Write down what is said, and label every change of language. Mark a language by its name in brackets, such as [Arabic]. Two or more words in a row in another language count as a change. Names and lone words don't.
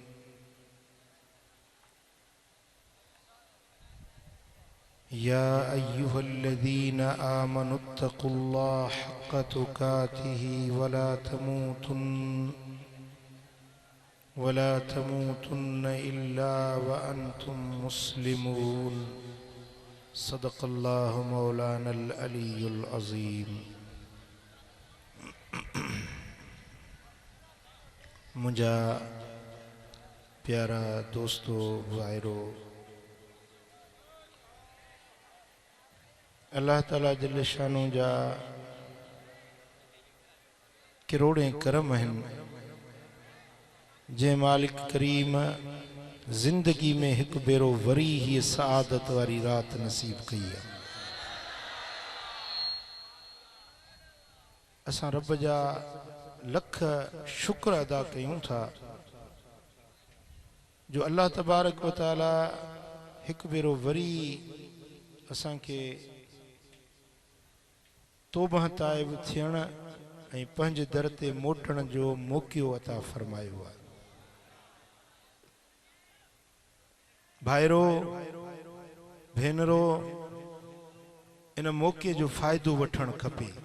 [Arabic] يا أيها الذين آمنوا اتقوا الله حق تقاته ولا تموتن إلا وأنتم مسلمون. صدق الله مولانا العلي العظيم. [Sindhi] मुंहिंजा प्यारा दोस्तो भाइरो, अल्लाह ताला [Arabic] جل شأنه [Sindhi] जा किरोड़े करम आहिनि जे मालिक करीम जिंदगी में एक बेरो वरी ही सआदत वारी रात नसीब कई है। असां रब जा लख शुक्र अदा कयूं था जो [Arabic] الله تبارك وتعالى [Sindhi] एक बेरो वरी असां के तौबह ताइब थियण ऐं पंहिंजे दर ते मोटण जो मौक़ो अता फरमायो आहे। भाइरो भेनरो, इन मौक़े जो फ़ाइदो वठणु खपे।